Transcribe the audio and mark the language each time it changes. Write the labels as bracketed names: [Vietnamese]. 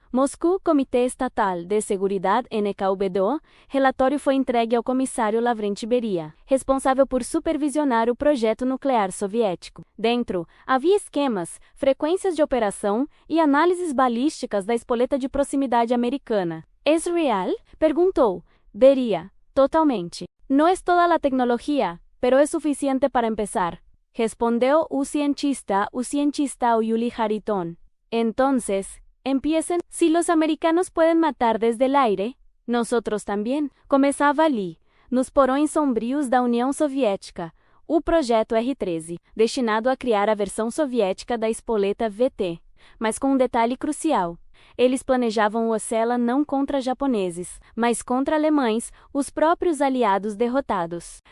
[Portuguese] Moscou, Comitê Estatal de Seguridad NKVD, relatório foi entregue ao comissário Lavrent Beria, responsável por supervisionar o projeto nuclear soviético. Dentro, havia esquemas, frequências de operação e análises balísticas da espoleta de proximidade americana. [Spanish] ¿Es real? Perguntou Beria. Totalmente. No es toda la tecnología, pero es suficiente para empezar. [Portuguese] Respondeu o cientista Uli Hariton. [Spanish] Entonces, empiecen. Si los americanos pueden matar desde el aire, nosotros también. [Portuguese] Começava ali, nos porões sombrios da União Soviética, o projeto R-13, destinado a criar a versão soviética da espoleta VT. Mas com um detalhe crucial. Eles planejavam usá-la não contra japoneses, mas contra alemães, os próprios aliados derrotados.